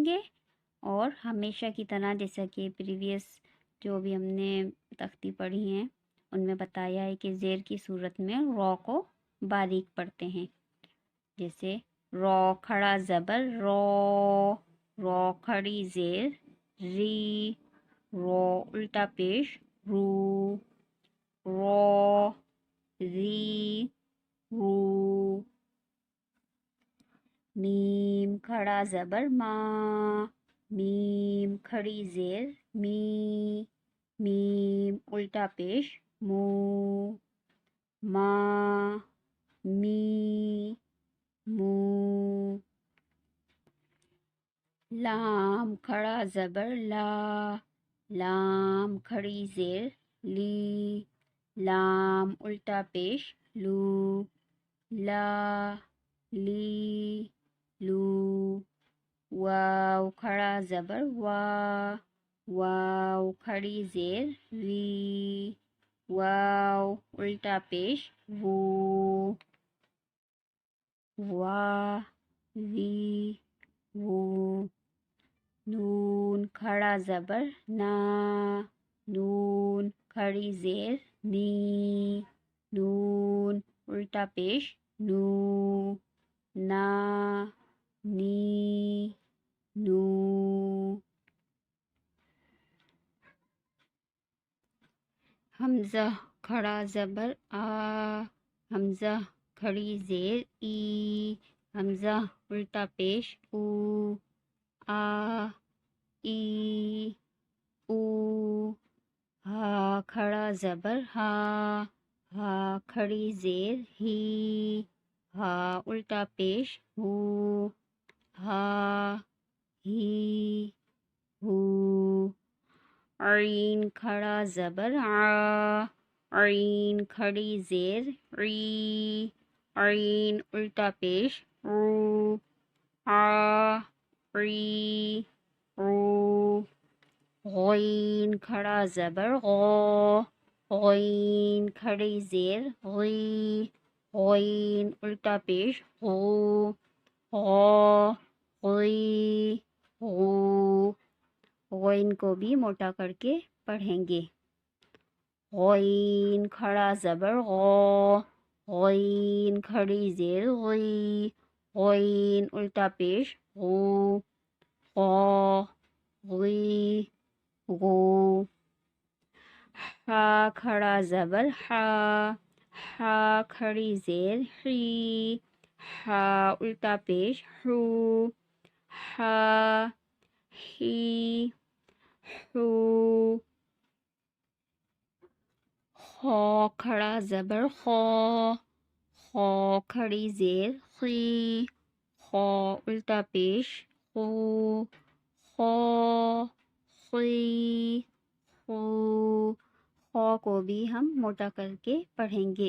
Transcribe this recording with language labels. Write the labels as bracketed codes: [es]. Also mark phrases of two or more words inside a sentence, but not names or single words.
[ur] گے، اور ہمیشہ کی طرح جیسا کہ پریویس جو بھی ہم نے تختی پڑھی ہیں ان میں بتایا ہے کہ زیر کی صورت میں رو کو باریک پڑھتے ہیں، جیسے رو کھڑا زبر رو، رو کھڑی زیر ری، رو الٹا پیش رو، رو ری رو۔ میم کھڑا زبر ماں، میم کھڑی زیر می، میم الٹا پیش مو، ماں می مو۔ لام کھڑا زبر لا، لام کھڑی زیر لی، لام الٹا پیش لو، لا لی لو۔ واو کھڑا زبر وا، واو کھڑی زیر وی، واو الٹا پیش وو، وا وی وو۔ نون کھڑا زبر نا، نون کھڑی زیر نی، نون الٹا پیش نو، نا نی نو۔ حمزہ کھڑا زبر آ، حمزہ کھڑی زیر ای، حمزہ الٹا پیش او، آ ای او۔ ہا کھڑا زبر ہا، ہا کھڑی زیر ہی، ہا الٹا پیش ہو، ہا ہی ہو. عین کھڑا زبر آ. عین کھڑی زیر ری. عین الٹا پیش رو. آ ری رو. غین کھڑا زبر غو. غین کھڑی زیر غی. غین الٹا پیش غو. غو غی غو. غین کو بھی موٹا کر کے پڑھیں گے. غین کھڑا زبر غو. غین کھڑی زیر غی. غین الٹا پیش غو. غو غی غو. حا کھڑا زبر حا. حا کھڑی زیر حی. حا الٹا پیش حو. حا ہی حو. خو کھڑا زبر خو. خو کھڑی زیر خی. خو الٹا پیش خو. خو خی خو. خو کو بھی ہم موٹا کر کے پڑھیں گے.